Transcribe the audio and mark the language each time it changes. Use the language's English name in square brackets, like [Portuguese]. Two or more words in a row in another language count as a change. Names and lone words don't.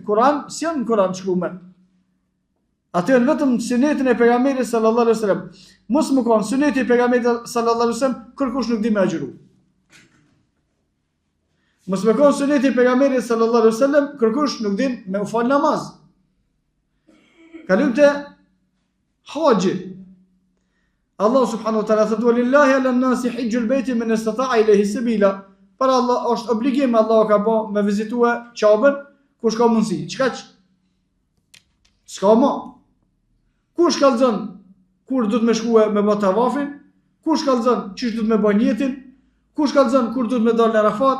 [Albanian] Kur'an, si janë në Kur'an shkruar. Atë janë vetëm sunetin e pejgamberit [Arabic] صلى الله عليه وسلم. [Albanian] Mos më kon suneti e pejgamberit [Arabic] صلى الله عليه وسلم, [Albanian] kërkush nuk di me agjëru. Mos më kon suneti e pejgamberit [Arabic] صلى الله عليه وسلم, [Albanian] kërkush nuk din me u fal namaz. Kalojmë te haxhi. Allah [Arabic] سبحانه وتعالى [Albanian] thot: [Arabic] "ولله على الناس حج البيت من استطاع إليه سبيلا." [Albanian] Për Allah është obligim, Allah ka bë me vizitue Ka'bën kush ka mundësi. Çka? S'ka më. Kush kallzon kur do të më shkuë me bë tavafin? Kush kallzon çish do të më bën jetën? Kush kallzon kur do të më dal në Arafat?